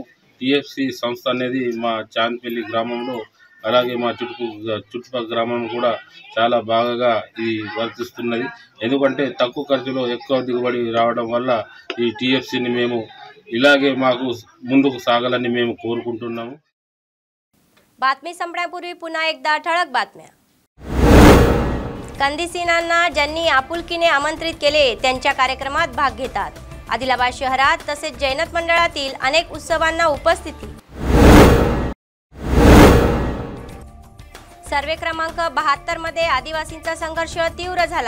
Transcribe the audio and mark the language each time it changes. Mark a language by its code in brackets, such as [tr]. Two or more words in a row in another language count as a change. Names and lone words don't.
[te] టిఎఫ్సి సంస్థ అనేది మా చాన్పల్లి గ్రామంలో అలాగే మా చుట్టుపక్కల గ్రామం కూడా చాలా బాగా ఇది వర్తిస్తున్నది. ఎందుకంటే తక్కువ ఖర్చులో ఎక్కువ దిగుబడి రావడం వల్ల ఈ టిఎఫ్సిని మేము ఇలాగే మాకు ముందుకు సాగాలని మేము కోరుకుంటున్నాము. [mr] बातमी संपण्यापूर्वी पुन्हा एकदा ठळक बातम्या. कंदिसीनांना ज्यांनी आपुलकीने आमंत्रित केले त्यांच्या कार्यक्रमात भाग घेतात. आदिलाबाद शहरात तसेच जैनत मंडळातील अनेक उत्सवांना उपस्थिती. सर्वे क्रमांक 72 मध्ये आदिवासींचा संघर्ष तीव्र झाला.